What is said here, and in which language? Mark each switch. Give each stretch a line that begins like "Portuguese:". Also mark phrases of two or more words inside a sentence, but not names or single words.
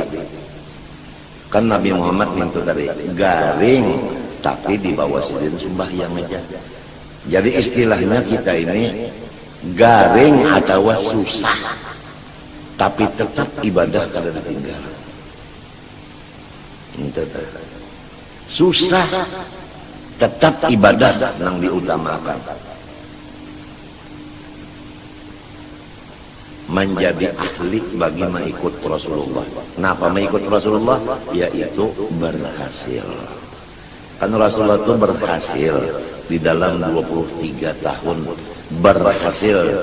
Banjar: Kan Nabi Muhammad itu tadi garing, tapi di bawah sidin sembahyang aja.
Indonesian: Jadi istilahnya kita ini garing atau susah, tapi tetap ibadah kada ditinggal. Susah tetap ibadah nang diutamakan. Menjadi ahli bagi mengikut Rasulullah. Kenapa mengikut Rasulullah? Yaitu berhasil. Kan Rasulullah itu berhasil di dalam 23 tahun berhasil.